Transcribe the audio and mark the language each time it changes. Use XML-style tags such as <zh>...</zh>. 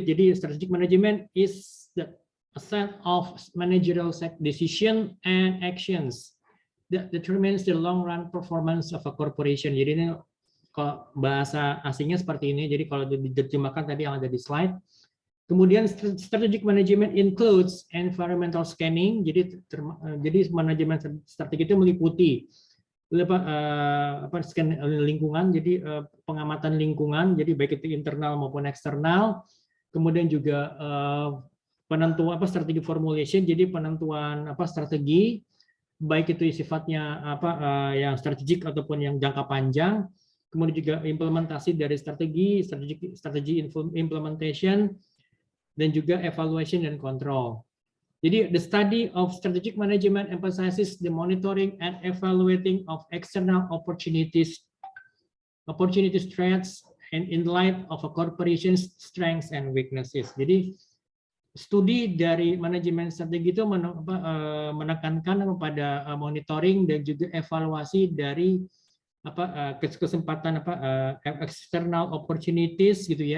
<id>Jadi</id> <en>strategic management is a set of managerial decision and actions that determines the long run performance of a corporation.</en> <id>Jadi ini kalau bahasa asingnya seperti ini. Jadi kalau diterjemahkan tadi yang ada di slide. Kemudian</id> <en>strategic management includes environmental scanning.</en> <id>Jadi manajemen strategi itu meliputi scan lingkungan, jadi pengamatan lingkungan, jadi baik itu internal maupun eksternal. Kemudian juga penentuan strategi formulation, jadi penentuan strategi, baik itu sifatnya yang strategik ataupun yang jangka panjang. Kemudian juga implementasi dari strategi implementation, dan juga evaluation dan control. Jadi</id> <en>the study of strategic management emphasizes the monitoring and evaluating of external opportunities, threats, and in light of a corporation's strengths and weaknesses.</en> <id>Jadi studi dari manajemen strategi itu menekankan kepada monitoring dan juga evaluasi dari kesempatan external opportunities gitu ya.</id>